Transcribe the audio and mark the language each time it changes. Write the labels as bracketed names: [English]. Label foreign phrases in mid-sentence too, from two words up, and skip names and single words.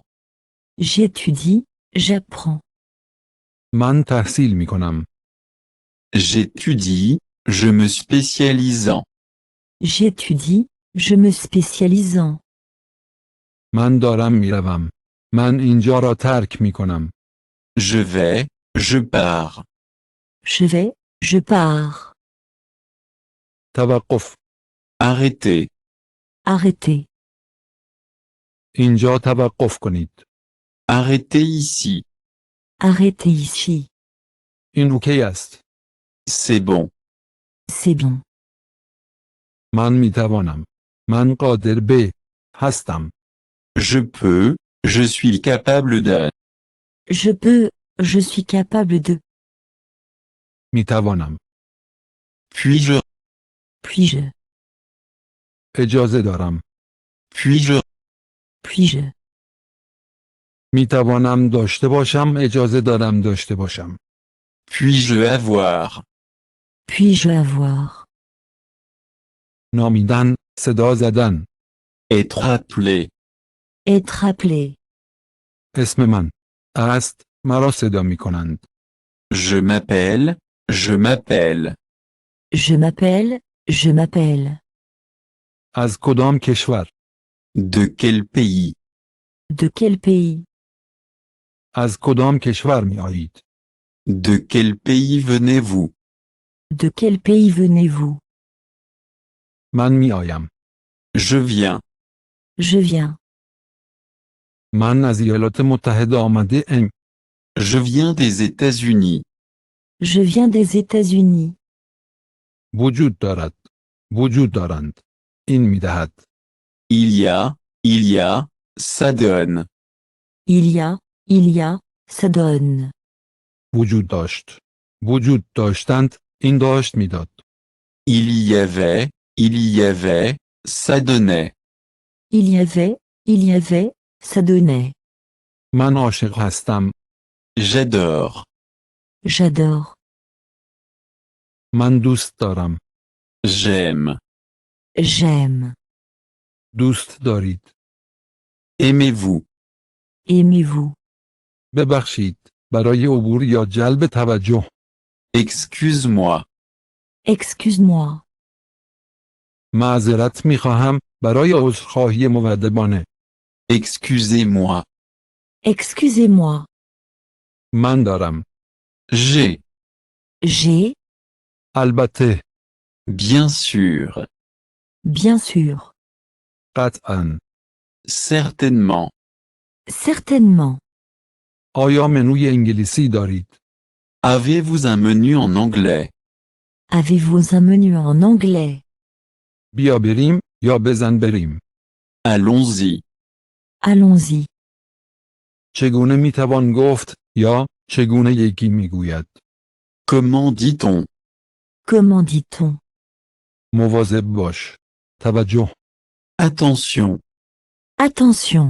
[French] J'étudie, j'apprends. [Persian] من تحصیل می کنم. [French] J'étudie, je me spécialise en. J'étudie, je me spécialise en. [Persian] من دارم میروم. من اینجا را ترک می کنم. [French] Je vais, je pars. Je vais, je pars. [Persian] توقف. [French] Arrêtez. Arrêtez. [Persian] اینجا توقف کنید. [French] Arrêtez ici. Arrêtez ici. [Persian] این اوکی است. [French] C'est bon. C'est bon. [Persian] من می توانم. من قادر به هستم. [French] Je peux, je suis capable de. Je peux, je suis capable de. [Persian] می توانم. [French] Puis-je, Puis-je. [Persian] اجازه دارم. [French] puis-je, Puis-je. [Persian] می توانم داشته باشم. اجازه دارم داشته باشم. [French] puis-je avoir. Puis-je avoir. [Persian] نامیدن. صدا زدن. [French] Être appelé. Être appelé. [Persian] اسم من است. مرا صدا می کنند. [French] Je m'appelle, je m'appelle. Je m'appelle, je m'appelle. [Persian] از کدام کشور؟ [French] De quel pays? De quel pays? [Persian] از کدام کشور می آیید؟ [French] De quel pays venez-vous? De quel pays venez-vous? [Persian] من می آیم. [French] Je viens. Je viens. [Persian] من از ایالات متحده آمده ام. [French] Je viens des États-Unis. Je viens des États-Unis. [Persian] وجود دارد. وجود دارند. این می دهد. [French] Il y a, ça donne. Il y a, ça donne. [Persian] وجود داشت. وجود داشتند. این داشت می داد. [French] Il y avait, ça donnait. Il y avait, ça donnait. [Persian] من عاشق هستم. [French] J'adore. J'adore. [Persian] من دوست دارم. [French] J'aime. J'aime. [Persian] دوست دارید. [French] Aimez-vous. Aimez-vous. [Persian] ببخشید. برای عبور یا جلب توجه. [French] Excuse-moi. Excuse-moi. [Persian] معذرت می خواهم. برای عذرخواهی مودبانه. [French] Excusez-moi. Excusez-moi. [Persian] من دارم. [French] J'ai. J'ai, [Persian] البته. [French] Bien sûr. bien sûr. [Persian] قطعاً. [French] Certainement. Certainement. [Persian] آیا منوی انگلیسی دارید؟ [French] Avez-vous un menu en anglais? Avez-vous un menu en anglais? [Persian] بیا بریم یا بزن بریم. [French] Allons-y. Allons-y. [Persian] چگونه می توان گفت یا چگونه یکی می گوید؟ [French] Comment dit-on? Comment dit-on? [Persian] مواظب باش. توجه. [French] Attention. Attention.